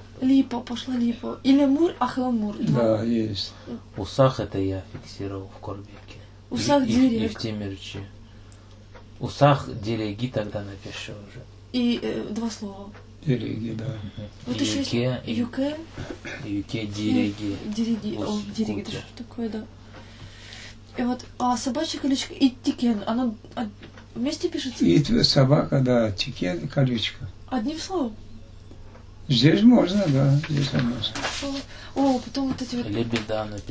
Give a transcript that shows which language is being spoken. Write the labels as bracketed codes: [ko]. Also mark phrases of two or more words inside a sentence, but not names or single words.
[ru] Липа, пошла липа. И лемур, ахламур. Да, есть. Усах это я фиксировал в Корбике. Усах И дирек. в Темирчи. [crh] Усах диреги тогда напишу уже. [ru] И два слова. Дереги, да. Вот еще есть Юке, юке. [crh] юке диреги. [ru] Дириги. О, Ус- дириги, это куте. что такое, да. И вот, а собачья колючка и тикен, оно вместе пишется? И собака, да, тикен, колючка. Одним словом. Здесь можно, да, здесь можно. О, потом вот эти вот... Лебеда напишу.